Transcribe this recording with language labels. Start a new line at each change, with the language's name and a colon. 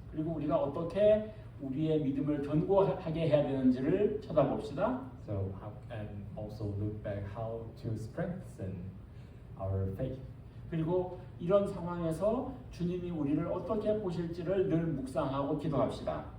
Korean: 그리고 우리가 어떻게 우리의 믿음을 견고하게 해야 되는지를 쳐다봅시다.
English: So and also look back how to strengthen our faith.
Korean: 그리고 이런 상황에서 주님이 우리를 어떻게 보실지를 늘 묵상하고 기도합시다.